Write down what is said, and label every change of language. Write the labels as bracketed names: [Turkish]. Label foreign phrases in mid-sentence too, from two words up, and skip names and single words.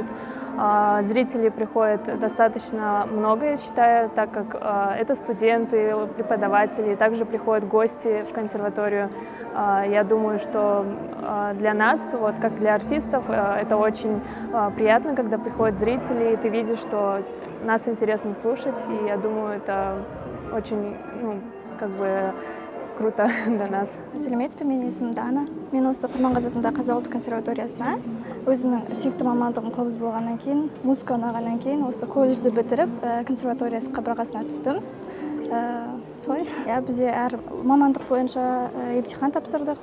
[Russian] Зрителей приходит достаточно много, я считаю, так как это студенты, преподаватели, также приходят гости в консерваторию. Я думаю, что для нас, вот как для артистов, это очень приятно, когда приходят зрители, и ты видишь, что нас интересно слушать, и я думаю, это очень, как бы круто для нас. [Kazakh] Сәлеметсіз бе, менің есімім Дана. Мен осы Құрманғазы атындағы Қазақ ұлттық консерваториясына өзімнің сүйікті мамандығым хоббиз болғаннан кейін, музыка ұнағаннан кейін осы колледжді бітіріп консерваториясы қабырғасына түстім. Солай. Бізде әр мамандық бойынша емтихан тапсырдық.